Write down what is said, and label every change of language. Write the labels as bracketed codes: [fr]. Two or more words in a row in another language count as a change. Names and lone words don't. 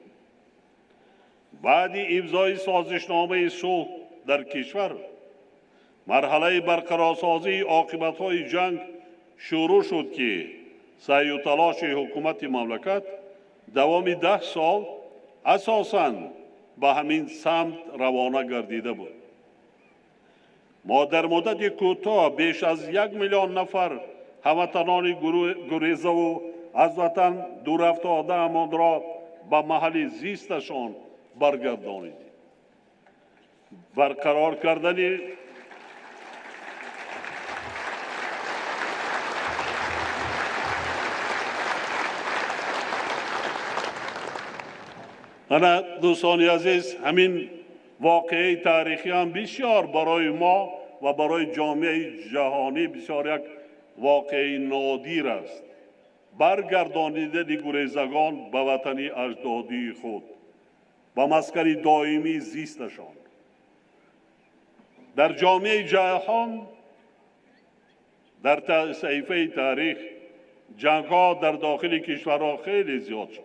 [fa] بعد امضای سازشنامه صلح در کشور، مرحله برقرارسازی عاقبت‌های جنگ شروع شد که سعی و تلاش حکومت مملکت دوام 10 سال اساساً به همین سمت روانه گردیده بود. ما در مدت کوتاه بیش از 1 میلیون نفر [tg] ҳамватанони гурезаву аз ватан дурафтодаамон ро ба маҳалли зисташон баргардонидем. барқарор кардани ана дӯстони азиз, ҳамин воқеаи таърихӣ ҳам бисёр барои мо ва барои ҷомеаи ҷаҳонӣ бисёр як [fa] واقعی نادیر است. برگردانیدن گریزگان به وطن اجدادی خود، به مسکن دائمی زیستشان. در جامعه جهان در صحیفه تاریخ جنگ‌ها در داخل کشورها خیلی زیاد شد.